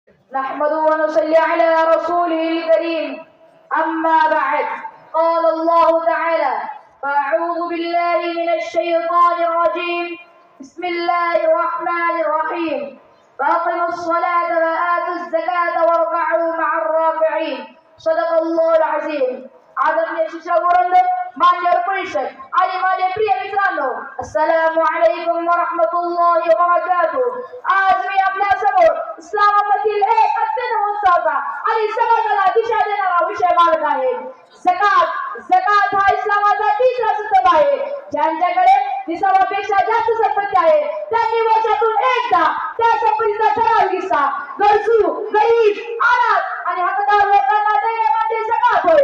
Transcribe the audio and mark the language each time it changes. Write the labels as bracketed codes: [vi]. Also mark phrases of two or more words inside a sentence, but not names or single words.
[ar] نحمده ونصلي على رسوله الكريم. أما بعد، قال الله تعالى: فأعوذ بالله من الشيطان الرجيم. بسم الله الرحمن الرحيم. فأقيموا الصلاة وآتوا الزكاة واركعوا مع الراكعين. صدق الله العظيم. [mr] आदरणीय शिक्षकवृंद, मान्यवर परिषद आणि माझे प्रिय मित्रांनो, [ar] السلام عليكم ورحمة الله وبركاته. [mr] आज मी आपल्या समोर इस्लामामधील एक अत्यंत महत्त्वाचा आणि समाजाला दिशा देणारा विषय मांडत आहे. झकात. झकात हा इस्लामाचा तिसरा स्तंभ आहे. ज्यांच्याकडे निसाबापेक्षा जास्त संपत्ती आहे त्यांनी वर्षातून एकदा त्या संपत्तीचा ठराविक हिस्सा गरजू, गरीब, अनाथ आणि हकदार लोकांना देणे म्हणजे झकात होय.